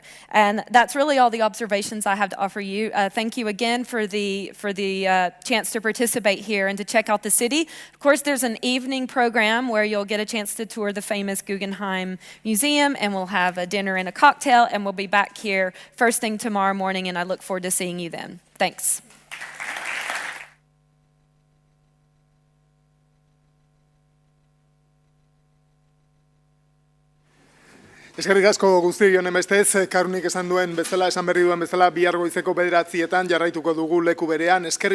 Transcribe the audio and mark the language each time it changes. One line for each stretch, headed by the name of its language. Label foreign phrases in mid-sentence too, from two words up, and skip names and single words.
English: And that's really all the observations I have to offer you. Thank you again for the chance to participate here and to check out the city. Of course, there's an evening program where you'll get a chance to tour the famous Guggenheim Museum, and we'll have a dinner and a cocktail, and we'll be back here first thing tomorrow morning, and I look forward to seeing you then. Thanks.
Basque: Eskerrik asko guzti honen bestez, Karunik esan duen bezala, esan berri duen bezala, bihar goizeko 9:00 jarraituko dugu leku berean.